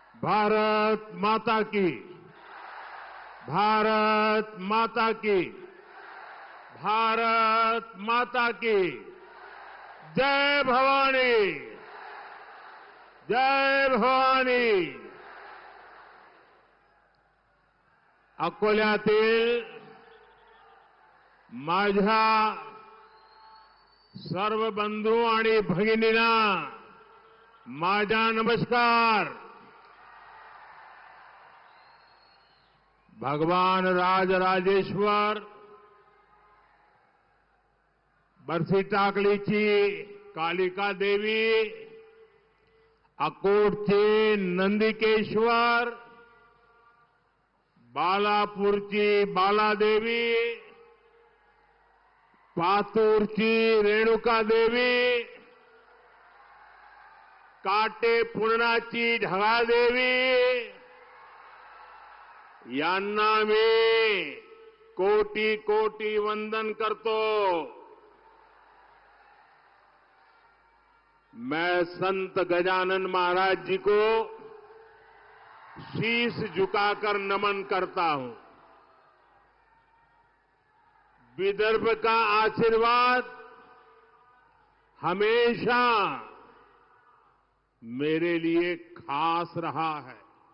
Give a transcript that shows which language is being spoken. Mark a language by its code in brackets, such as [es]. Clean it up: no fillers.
[hi] भारत माता की, भारत माता की, भारत माता की जय भवानी, जय भवानी। [mr] अकोल्यातील माझ्या सर्व बंधू आणि भगिनींना माझा नमस्कार। भगवान राजराजेश्वर, बरसी टाकलीची कालिका देवी, अकोटचे नंदिकेश्वर, बालापूरची बालादेवी, पातूरची रेणुका देवी, काटेपूर्णाची ढगादेवी यांना मी कोटी कोटी वंदन करतो। [hi] मैं संत गजानन महाराज जी को शीश झुकाकर नमन करता हूं। विदर्भ का आशीर्वाद हमेशा मेरे लिए खास रहा है।